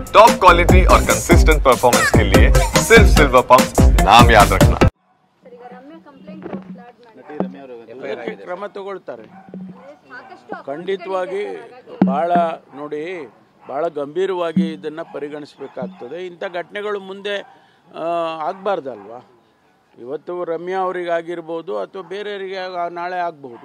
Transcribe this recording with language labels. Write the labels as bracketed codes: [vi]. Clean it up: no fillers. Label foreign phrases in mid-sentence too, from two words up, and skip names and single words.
[en] top quality [hi] और [en] consistent performance [hi] के लिए सिर्फ सिल्वर पंप नाम याद रखना। [kn] ಕ್ರಮ ತಗೊಳ್ತಾರೆ ಖಂಡಿತವಾಗಿ ಬಹಳ ಗಂಭೀರವಾಗಿ ಇದನ್ನು ಪರಿಗಣಿಸಬೇಕಾಗ್ತದೆ. ಇಂಥ ಘಟನೆಗಳು ಮುಂದೆ ಆಗಬಾರ್ದಲ್ವಾ. ಇವತ್ತು ರಮ್ಯಾ ಅವರಿಗಾಗಿರ್ಬೋದು ಅಥವಾ ಬೇರೆಯವರಿಗೆ ನಾಳೆ ಆಗಬಹುದು.